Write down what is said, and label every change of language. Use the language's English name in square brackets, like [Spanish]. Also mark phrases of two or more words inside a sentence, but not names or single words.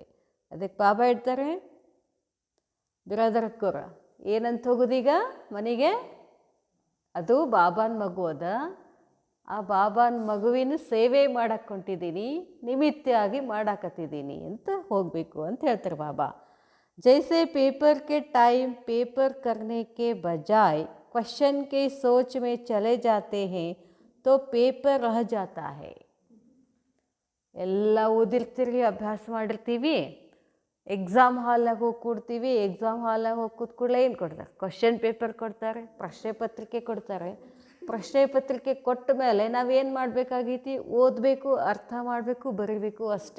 [Kannada] ಅದಕ್ಕೆ ಬಾಬಾ ಹೇಳ್ತಾರೆ, ಬಿರಾದರಕ್ಕೂರ ಏನಂತ ಹೋಗೋದೀಗ ಮನೆಗೆ? ಅದು ಬಾಬಾನ ಮಗು ಅದ, ಆ ಬಾಬಾನ ಮಗುವಿನ ಸೇವೆ ಮಾಡಕ್ಕೆ ಹೊಂಟಿದ್ದೀನಿ, ನಿಮಿತ್ತಾಗಿ ಮಾಡಾಕತ್ತಿದ್ದೀನಿ ಅಂತ ಹೋಗಬೇಕು ಅಂತ ಹೇಳ್ತಾರೆ ಬಾಬಾ. [Hindi] जैसे पेपर के टाइम पेपर करने के बजाय क्वेश्चन के सोच में चले जाते हैं तो पेपर रह जाता है. [Kannada] ಎಲ್ಲ ಓದಿರ್ತೀರಿ, ಅಭ್ಯಾಸ ಮಾಡಿರ್ತೀವಿ, ಎಕ್ಸಾಮ್ ಹಾಲಾಗ ಹೋಗಿ ಕೂಡ್ತೀವಿ. ಎಕ್ಸಾಮ್ ಹಾಲಾಗ ಹೋಗಿ ಕೂತ್ ಕೂಡಲೇ ಏನು ಕೊಡ್ತಾರೆ? [English] question paper [Kannada] ಕೊಡ್ತಾರೆ, ಪ್ರಶ್ನೆ ಪತ್ರಿಕೆ ಕೊಡ್ತಾರೆ. ಪ್ರಶ್ನೆ ಪತ್ರಿಕೆ ಕೊಟ್ಟ ಮೇಲೆ ನಾವೇನು ಮಾಡಬೇಕಾಗೈತಿ? ಓದಬೇಕು, ಅರ್ಥ ಮಾಡಬೇಕು, ಬರೀಬೇಕು ಅಷ್ಟೇ.